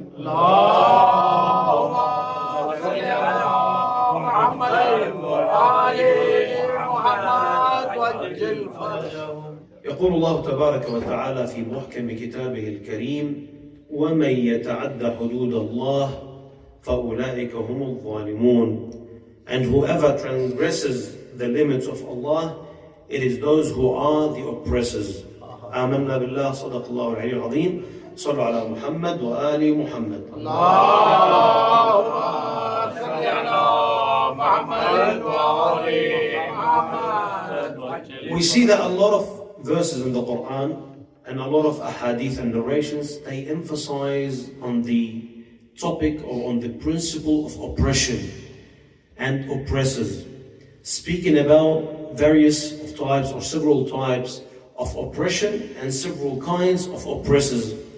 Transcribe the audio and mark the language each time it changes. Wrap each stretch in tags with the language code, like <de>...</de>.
<ar>اللهم صل على محمد وآل محمد وجل فرجهم. يقول الله تبارك وتعالى في محكم كتابه الكريم: ومن يتعد حدود الله فأولئك هم الظالمون.</ar> <en>And whoever transgresses the limits of Allah, it is those who are the oppressors.</en> <ar>آمنا بالله. صدق الله العلي العظيم. صلوا على محمد وآل محمد. اللهم صل على محمد وآل محمد.</ar> <en>We see that a lot of verses in the Quran and a lot of ahadith and narrations, they emphasize on the topic or on the principle of oppression and oppressors, speaking about various types or several types of oppression and several kinds of oppressors.</en>